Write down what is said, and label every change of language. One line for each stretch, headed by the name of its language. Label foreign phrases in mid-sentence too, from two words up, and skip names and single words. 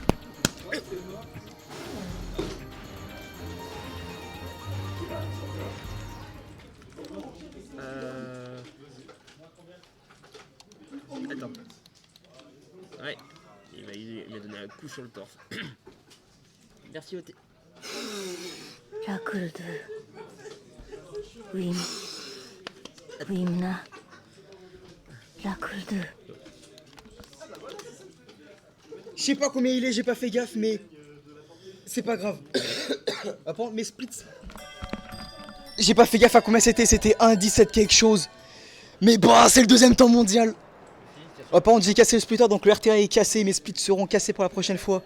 French: Attends. Ouais, il m'a donné un coup sur le torse. Merci OT. ラクルドウィムナラクルド Je sais pas combien il est, j'ai pas fait gaffe, mais c'est pas grave. Après, mes splits. J'ai pas fait gaffe à combien c'était 1,17 quelque chose. Mais bah, c'est le deuxième temps mondial. Par contre, j'ai cassé le splitter, donc le RTA est cassé, mes splits seront cassés pour la prochaine fois.